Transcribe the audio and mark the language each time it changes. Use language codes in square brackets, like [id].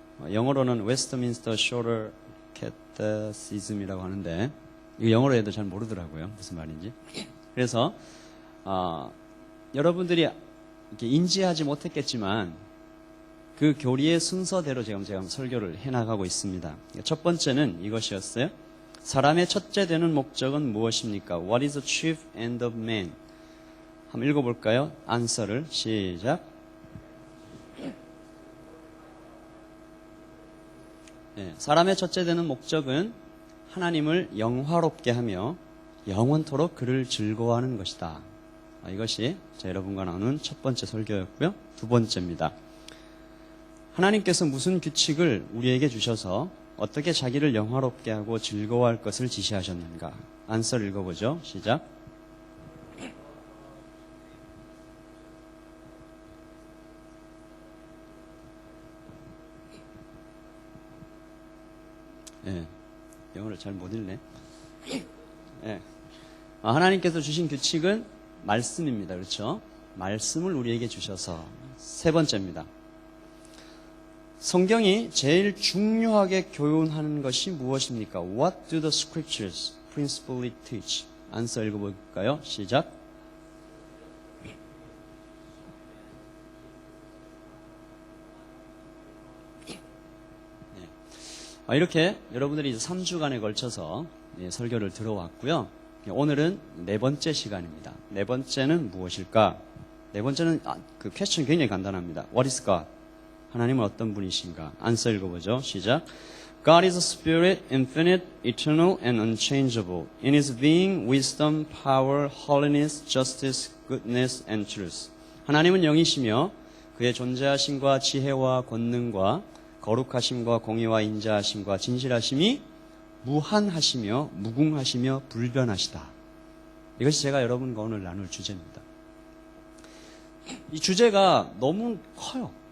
[ko] 영어로는 웨스트민스터 쇼럴 캐테시즘이라고 하는데 이거 영어로 해도 잘 모르더라고요. 무슨 말인지. 그래서 여러분들이 이렇게 인지하지 못했겠지만 그 교리의 순서대로 제가 설교를 해나가고 있습니다. 첫 번째는 이것이었어요. 사람의 첫째 되는 목적은 무엇입니까? [en] What is the chief end of man? [ko] 한번 읽어볼까요? 안서를 시작. 네, 사람의 첫째 되는 목적은 하나님을 영화롭게 하며 영원토록 그를 즐거워하는 것이다. 이것이 여러분과 나눈 첫 번째 설교였고요. 두 번째입니다. 하나님께서 무슨 규칙을 우리에게 주셔서 어떻게 자기를 영화롭게 하고 즐거워할 것을 지시하셨는가? 안서를 읽어보죠. 시작. 네, 영어를 잘 못 읽네. 네. 하나님께서 주신 규칙은 말씀입니다. 그렇죠? 말씀을 우리에게 주셔서 세 번째입니다. 성경이 제일 중요하게 교훈하는 것이 무엇입니까? [en] What do the scriptures principally teach? [ko] 안서 읽어볼까요? 시작. 네. 이렇게 여러분들이 이제 3주간에 걸쳐서 설교를 들어왔고요. 오늘은 네 번째 시간입니다. 네 번째는 무엇일까? 네 번째는 그 퀘스천 굉장히 간단합니다. [en] What is God? [ko] 하나님은 어떤 분이신가? 안서 읽어보죠. 시작. [en] God is a spirit, infinite, eternal, and unchangeable. In his being, wisdom, power, holiness, justice, goodness, and truth. [ko] 하나님은 영이시며 그의 존재하심과 지혜와 권능과 거룩하심과 공의와 인자하심과 진실하심이 무한하시며 무궁하시며 불변하시다. 이것이 제가 여러분과 오늘 나눌 주제입니다. 이 주제가 너무 커요.